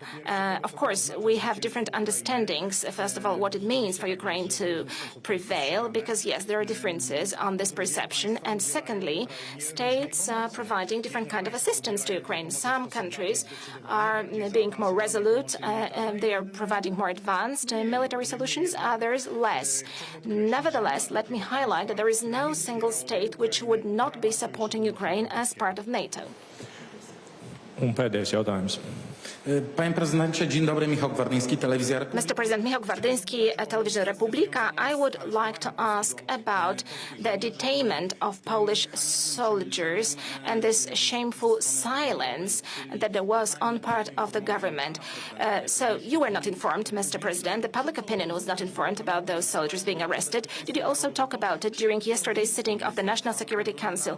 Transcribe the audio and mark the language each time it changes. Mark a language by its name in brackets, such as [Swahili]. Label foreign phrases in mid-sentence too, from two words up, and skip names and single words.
[English] Of course, we have different understandings, first of all, what it means for Ukraine to prevail, because, yes, there are differences on this perception, and secondly, states providing different kind of assistance to Ukraine. Some countries are being more resolute, they are providing more advanced military solutions, others less. Nevertheless, let me highlight that there is no single state which would not be supporting Ukraine as part of NATO. [Latvian] Un pēdējais jautājums. [Polish] Panie prezydencie, dzień dobry, Michał Gwardyński, telewizja Republika. [English] Mr. President, Michał Gwardyński, Television Republika. I would like to ask about the detainment of Polish soldiers and this shameful silence that there was on part of the government. So you were not informed, Mr. President. The public opinion was not informed about those soldiers being arrested. Did you also talk about it during yesterday's sitting of the National Security Council?